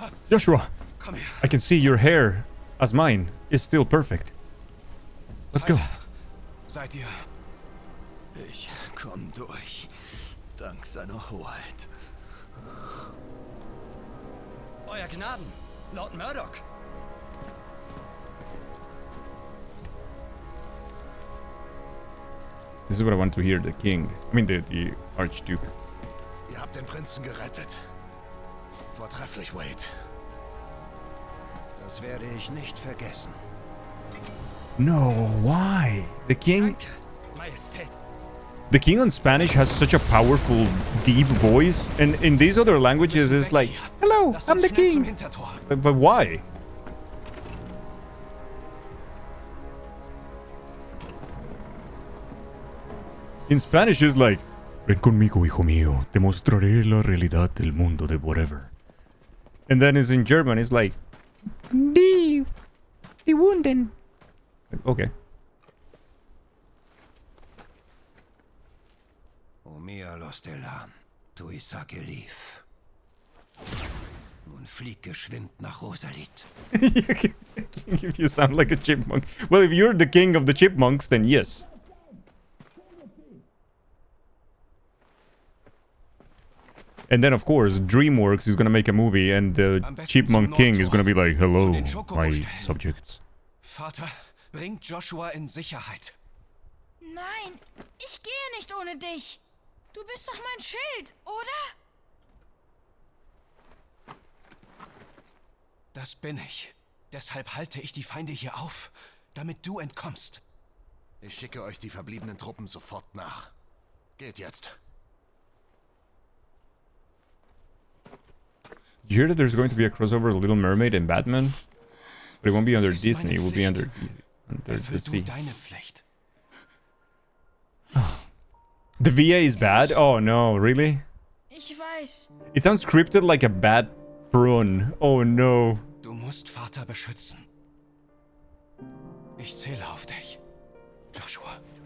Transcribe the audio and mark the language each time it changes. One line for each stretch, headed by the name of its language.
English: Joshua, I can see your hair, as mine, is still perfect. Let's go.
German: Seid ihr? Ich komm durch, dank seiner Hoheit. Euer Gnaden, Lord Murdoch.
English: This is what I want to hear, the king. I mean, the Archduke.
German: Ihr habt den Prinzen gerettet. Vortrefflich, Wade. Das werde ich nicht vergessen.
English: No, why? The king...
German: Majestät.
English: The king on Spanish has such a powerful, deep voice. And in these other languages, it's like, hello, I'm the king. But why? In Spanish, it's like,
Spanish: ven conmigo, hijo mío. Te mostraré la realidad del mundo de
English: whatever. And then it's in German, it's like,
German: die Wunden.
English: Okay. O mia Lostellan, tu Isakelief.
German: Nun flieg geschwind nach Rosalit.
English: If you sound like a chipmunk. Well, if you're the king of the chipmunks, then yes. And then, of course, DreamWorks is gonna make a movie, and the Chipmunk King is gonna be like, hello, my subjects.
German: Vater, bringt Joshua in Sicherheit. Nein, ich gehe nicht ohne dich. Du bist doch mein Schild, oder? Das bin ich. Deshalb halte ich die Feinde hier auf, damit du entkommst. Ich schicke euch die verbliebenen Truppen sofort nach. Geht jetzt.
English: Did you hear that there's going to be a crossover of Little Mermaid and Batman? But it won't be under Disney, it will be under the sea. The VA is bad? Oh no, really?
German: Ich weiß.
English: It sounds scripted like a bad prawn. Oh no.
German: Du musst Vater beschützen. Ich zähle auf dich, Joshua.